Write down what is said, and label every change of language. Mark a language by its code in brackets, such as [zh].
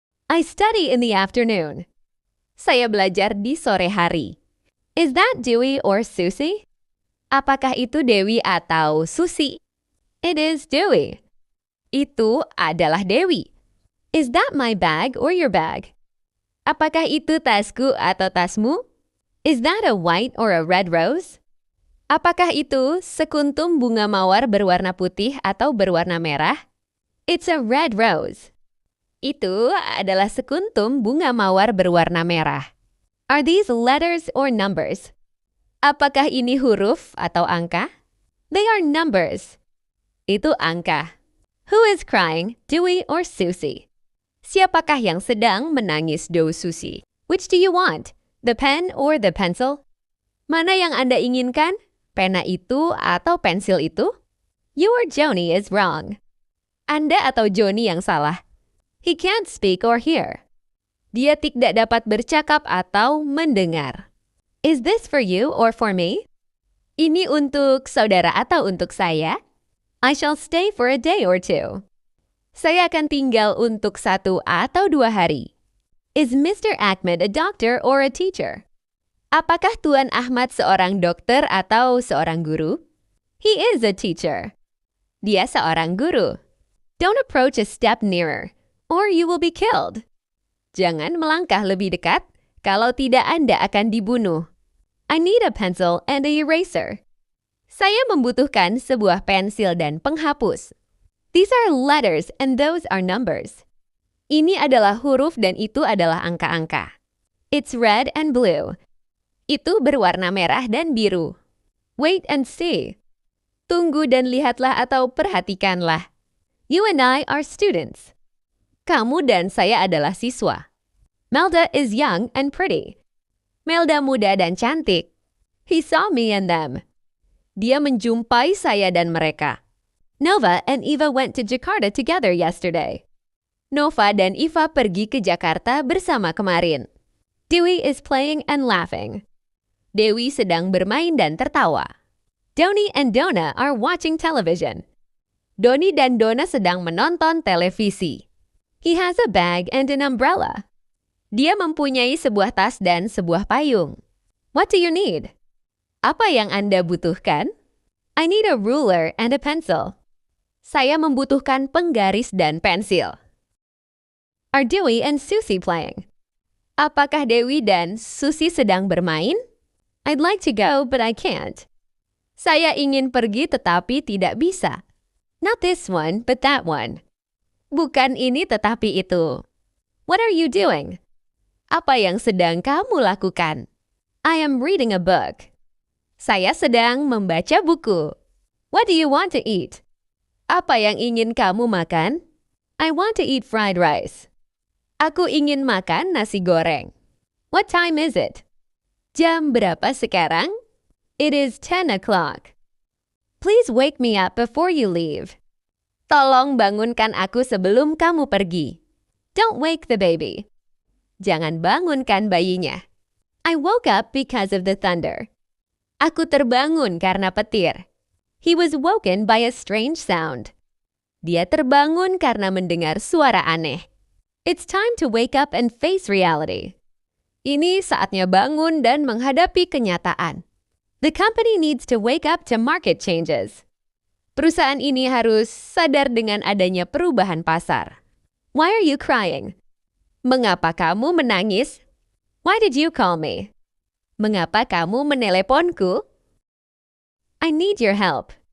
[en] I study in the afternoon. [id] Saya belajar di sore hari. [en] Is that Dewey or Susie? [id] Apakah itu Dewi atau Susi? [en] It is Dewey. [id] Itu adalah Dewi. [en] Is that my bag or your bag? [id] Apakah itu tasku atau tasmu? [en] Is that a white or a red rose? [id] Apakah itu sekuntum bunga mawar berwarna putih atau berwarna merah? [en] It's a red rose. [id] Itu adalah sekuntum bunga mawar berwarna merah. [en] Are these letters or numbers? [id] Apakah ini huruf atau angka? [en] They are numbers. [id] Itu angka. [en] Who is crying, Dewey or Susie? [id] Siapakah yang sedang menangis, Do Susie? [en] Which do you want? The pen or the pencil? [id] Mana yang Anda inginkan? Pena itu atau pensil itu? [en] You or Joni is wrong. [id] Anda atau Joni yang salah. [en] He can't speak or hear. [id] Dia tidak dapat bercakap atau mendengar. [en] Is this for you or for me? [id] Ini untuk saudara atau untuk saya? [en] I shall stay for a day or two. [id] Saya akan tinggal untuk 1 atau 2 hari. [en] Is Mr. Ahmed a doctor or a teacher? [id] Apakah Tuan Ahmad seorang dokter atau seorang guru? [en] He is a teacher. [id] Dia seorang guru. [en] Don't approach a step nearer, or you will be killed. [id] Jangan melangkah lebih dekat, kalau tidak Anda akan dibunuh. [en] I need a pencil and a eraser. [id] Saya membutuhkan sebuah pensil dan penghapus. [en] These are letters and those are numbers. [id] Ini adalah huruf dan itu adalah angka-angka. [en] It's red and blue. [id] Itu berwarna merah dan biru. [en] Wait and see. [id] Tunggu dan lihatlah atau perhatikanlah. [en] You and I are students. [id] Kamu dan saya adalah siswa. [en] Melda is young and pretty. [id] Melda muda dan cantik. [en] He saw me and them. [id] Dia menjumpai saya dan mereka. [en] Nova and Eva went to Jakarta together yesterday. [id] Nova dan Eva pergi ke Jakarta bersama kemarin. [en] Dewey is playing and laughing. [id] Dewi sedang bermain dan tertawa. [en] Doni and Donna are watching television. [id] Doni dan Donna sedang menonton televisi. [en] He has a bag and an umbrella. [id] Dia mempunyai sebuah tas dan sebuah payung. [en] What do you need? [id] Apa yang Anda butuhkan? [en] I need a ruler and a pencil. [id] Saya membutuhkan penggaris dan pensil. [en] Are Dewey and Susie playing? [id] Apakah Dewi dan Susie sedang bermain? [en] I'd like to go, but I can't. [id] Saya ingin pergi tetapi tidak bisa. [en] Not this one, but that one. [id] Bukan ini tetapi itu. [en] What are you doing? [id] Apa yang sedang kamu lakukan? [en] I am reading a book. [id] Saya sedang membaca buku. [en] What do you want to eat? [id] Apa yang ingin kamu makan? [en] I want to eat fried rice. [id] Aku ingin makan nasi goreng. [en] What time is it? [id] Jam berapa sekarang? [en] It is 10 o'clock. Please wake me up before you leave. [id] Tolong bangunkan aku sebelum kamu pergi. [en] Don't wake the baby. [id] Jangan bangunkan bayinya. [en] I woke up because of the thunder. [id] Aku terbangun karena petir. [en] He was woken by a strange sound. [id] Dia terbangun karena mendengar suara aneh. [en] It's time to wake up and face reality. [id] Ini saatnya bangun dan menghadapi kenyataan. [en] The company needs to wake up to market changes. [id] Perusahaan ini harus sadar dengan adanya perubahan pasar. [en] Why are you crying? [id] Mengapa kamu menangis? [en] Why did you call me? [id] Mengapa kamu meneleponku? [en] I need your help.